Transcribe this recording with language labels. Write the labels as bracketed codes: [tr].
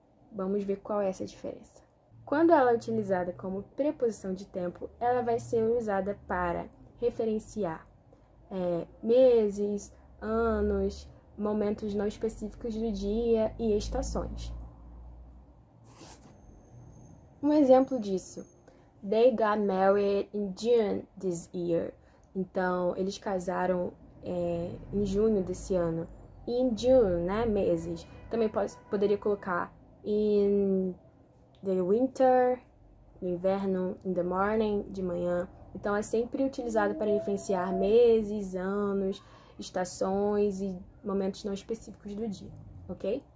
[pt] Vamos ver qual é essa diferença. Quando ela é utilizada como preposição de tempo, ela vai ser usada para referenciar meses, anos, momentos não específicos do dia e estações. Um exemplo disso. [en] They got married in June this year. [pt] Então, eles casaram em junho desse ano. [en] In June, [pt] né? Meses. Também poderia colocar [en] in the winter, [pt] no inverno, [en] in the morning, [pt] de manhã. Então, é sempre utilizado para referenciar meses, anos, estações e momentos não específicos do dia, ok?